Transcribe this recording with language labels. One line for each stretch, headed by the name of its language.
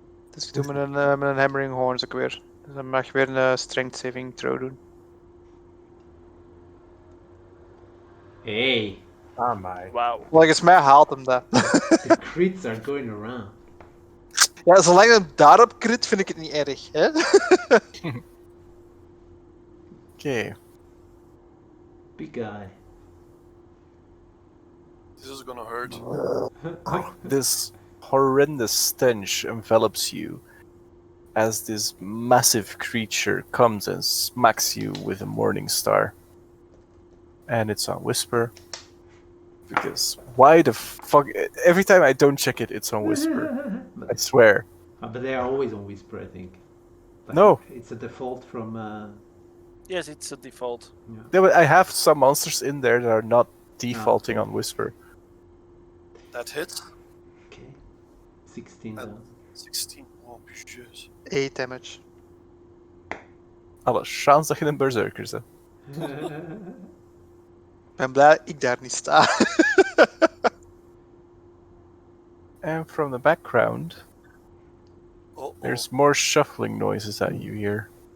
Dutch: Dus ik doe met een hammering horns ook weer. Dus dan mag je weer een strength saving throw doen.
English: Hey, Ah, my. wow.
Dutch: Volgens mij haalt hem dat.
English: the crits are going around.
Dutch: Ja, zolang hij daarop crit vind ik het niet erg. Hè?
English: Okay. Big guy. This is gonna hurt. This horrendous stench envelops you as this massive creature comes and smacks you with a morning star. And it's on Whisper. Because why the fuck? Every time I don't check it, it's on Whisper. I swear. But they are always on Whisper, I think. But No. It's a default from. Yes, it's a default. Yeah, but I have some monsters in there that are not defaulting okay. on Whisper. That hits. Okay. 16 And- down. 16. Oh, jeez. 8 damage.
Dutch: Alle chance dat je een berserker bent. Ik ben blij ik daar niet sta.
English: And from the background, Oh, there's more shuffling noises that you hear.